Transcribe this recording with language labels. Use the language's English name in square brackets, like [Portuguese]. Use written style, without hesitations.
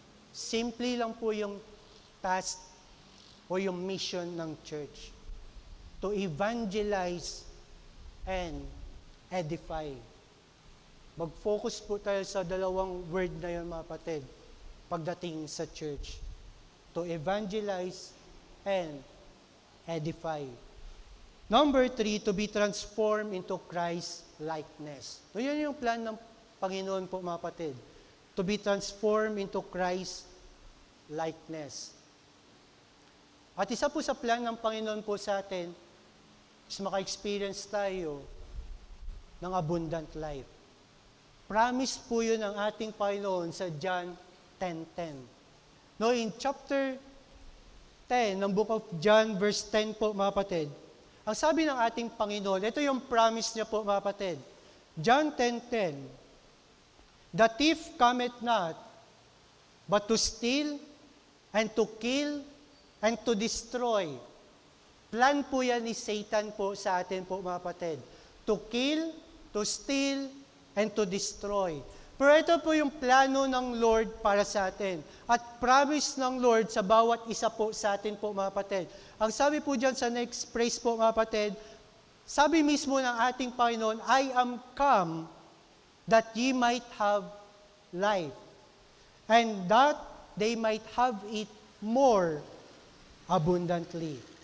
[Filipino] Simple lang po yung task o yung mission ng church. [English] To evangelize and edify. [Filipino] Mag-focus po tayo sa dalawang word na yun, mga kapatid, pagdating sa church. [English] To evangelize and edify. Number 3, to be transformed into Christ likeness. [Filipino] So yun yung plan ng Panginoon po, mga kapatid. [English] To be transformed into Christ likeness. [Filipino] At isa po sa plan ng Panginoon po sa atin is maka-experience tayo ng abundant life. Promise po yun ng ating Panginoon sa John 10:10. No, in chapter 10 ng book of John, verse 10 po, mga kapatid, ang sabi ng ating Panginoon, ito yung promise niya po, mga kapatid. [English] John 10:10, "The thief cometh not, but to steal, and to kill, and to destroy." [Filipino] Plan po yan ni Satan po sa atin po, mga kapatid. To kill, to steal, and to destroy. Pero ito po yung plano ng Lord para sa atin. At promise ng Lord sa bawat isa po sa atin po, mga kapatid. [English] Ang sabi po dyan sa next phrase po, mga kapatid, sabi mismo ng ating Panginoon, "I am come that ye might have life, and that they might have it more abundantly."